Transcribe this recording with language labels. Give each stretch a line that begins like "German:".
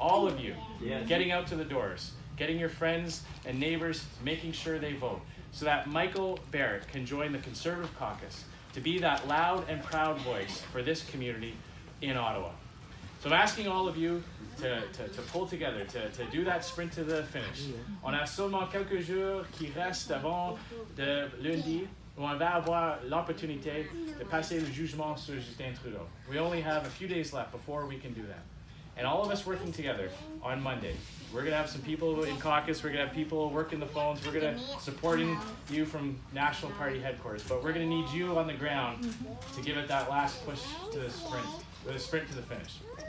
English: All of you getting out to the doors, getting your friends and neighbors, making sure they vote, so that Michael Barrett can join the Conservative caucus to be that loud and proud voice for this community in Ottawa. So I'm asking all of you to pull together, to do that sprint to the finish.
French: On a seulement quelques jours qui restent avant de lundi, où on va avoir l'opportunité de passer le jugement sur Justin Trudeau.
English: We only have a few days left before we can do that. And all of us working together on Monday. We're going to have some people in caucus, we're going to have people working the phones, we're going to supporting you from National Party headquarters, but we're going to need you on the ground to give it that last push to the sprint to the finish.